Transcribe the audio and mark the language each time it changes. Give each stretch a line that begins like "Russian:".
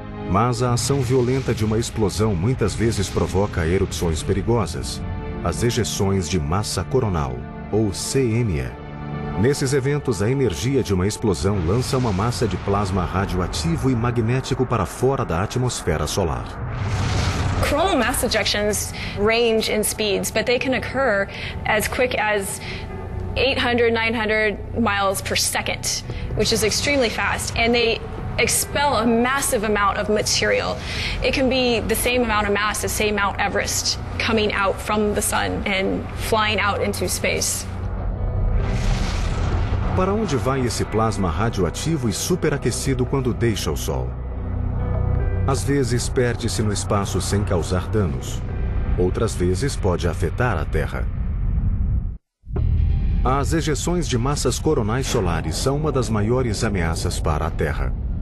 Portuguese: Mas a ação violenta de uma explosão muitas vezes provoca erupções perigosas, as ejeções de massa coronal, ou CME. Nesses eventos, a energia de uma explosão lança uma massa de plasma radioativo e magnético para fora da atmosfera solar.
English: Coronal mass ejections range in speeds, but they can occur as quick as 800, 900 miles per second, which is extremely fast, and they expel a massive amount of material. It can be the same amount of mass as, say, Mount Everest coming out from the sun and flying out into space.
Portuguese: Para onde vai esse plasma radioativo e superaquecido quando deixa o Sol? Às vezes perde-se no espaço sem causar danos. Outras vezes pode afetar a Terra. As ejeções de massas coronais solares são uma das maiores ameaças para a Terra.